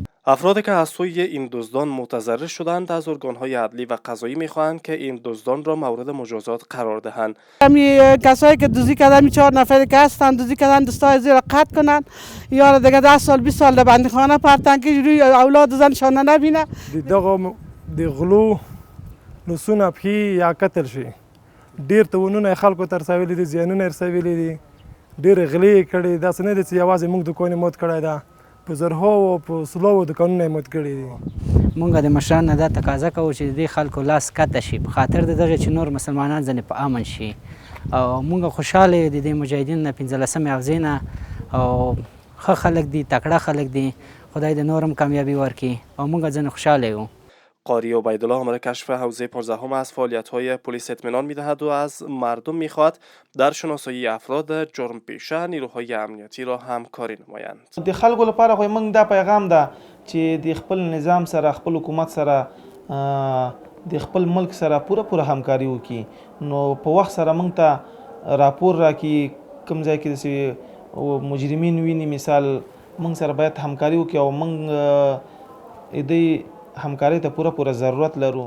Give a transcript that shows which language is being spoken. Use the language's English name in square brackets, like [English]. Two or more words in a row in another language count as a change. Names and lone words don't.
[Persian] افرادی که از سوی این دزدان متضرر شدند از ارگان‌های عدلی و قضایی می‌خواهند که این دزدان را مورد مجازات قرار دهند. همین کسایی که دزدی کردن 4 نفری که هستن دزدی کردن دستای زیر قطع کنن یا دیگه 10 سال 20 سال در بندیخانه پرتن که روی اولاد زنشان نبینه. [Pashto] دغه د غلو لسونه پخې یا قتل شي، ډېر تاوانونه خلکو ته رسولي دي، زیانونه یې رسولي دي، ډېرې غلې یې کړې. داسې نه دی چې یوازې موږ دوکان یې مات کړی ده، په زرهاو او په سلواو دوکانونه یې مات کړي دي. موږ د مشرانو نه دا تقاضا کوو چې د دې خلکو لاس کته شي په خاطر د دغې چې نور مسلمانان ځنې په امن شي او موږ خوشحاله یو د دې مجاهدینو نه 15مې حوزې نه او ښه خلک دي، تکړه خلک دي. خدای د نورم کامیابی ورکړي او موږ ځنې خوشحاله یو. [Persian] قاری عبیدالله آمر کشف حوزه 15 از فعالیت‌های پلیس اطمینان می‌دهد و از مردم می‌خواهد در شناسایی افراد جرم پیشه نیروهای امنیتی را همکاری نمایند. [Pashto] د خلکو لپاره خو موږ دا پیغام ده چې د خپل نظام سره، خپل حکومت سره، د خپل ملک سره پوره همکاري وکړي. نو په وخت سره موږ ته راپور راکړي، کوم ځای کې داسې مجرمین ویني مثال، موږ سره باید همکاري وکړي او موږ د همکارۍ ته پوره ضرورت لرو.